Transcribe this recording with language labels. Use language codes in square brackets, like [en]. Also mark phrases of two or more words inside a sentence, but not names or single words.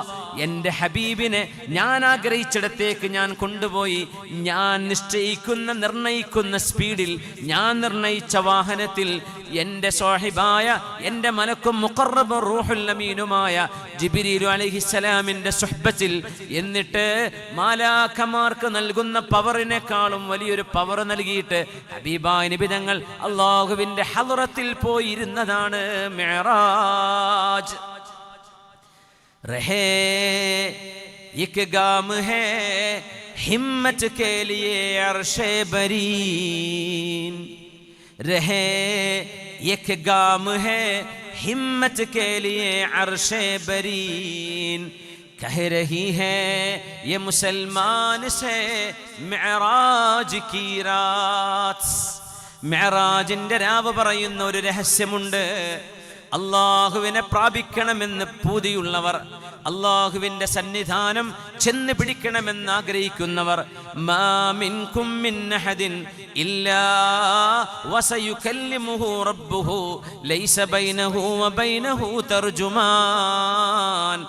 [ml] എൻ്റെ ഹബീബിനെ ഞാൻ ആഗ്രഹിച്ചിടത്തേക്ക് ഞാൻ കൊണ്ടുപോയി, ഞാൻ നിർണയിക്കുന്ന സ്പീഡിൽ, ഞാൻ നിർണയിച്ച വാഹനത്തിൽ എൻ്റെ സ്വഹിബായ എൻ്റെ മലക്കും മുഖറബും റൂഹുൽ അമീനുമായ ജിബ്രീൽ അലൈഹിസ്സലാമിൻ്റെ സുഹ്ബത്തിൽ, എന്നിട്ട് മാലാഖമാർക്ക് നൽകുന്ന പവറിനേക്കാളും വലിയൊരു പവർ നൽകിയിട്ട് ഹബീബായ നബി തങ്ങൾ അല്ലാഹുവിൻ്റെ ഹളറത്തിൽ പോയിരുന്നതാണ് മിഅ്റാജ്. [ur] رہے ایک گام ہے ہمت کے لیے عرش بریں، رہے ایک گام ہے ہمت کے لیے عرش بریں، کہہ رہی ہے یہ مسلمان سے معراج کی رات. [ml] മിഅ്റാജിന്റെ രാവ് പറയുന്ന ഒരു രഹസ്യമുണ്ട്. അള്ളാഹുവിനെ പ്രാപിക്കണമെന്ന് പൂതിയുള്ളവർ, അള്ളാഹുവിൻ്റെ സന്നിധാനം ചെന്ന് പിടിക്കണമെന്ന് ആഗ്രഹിക്കുന്നവർ, [ar] ما منكم من أحد إلا وسيكلمه ربه ليس بينه وبينه ترجمان.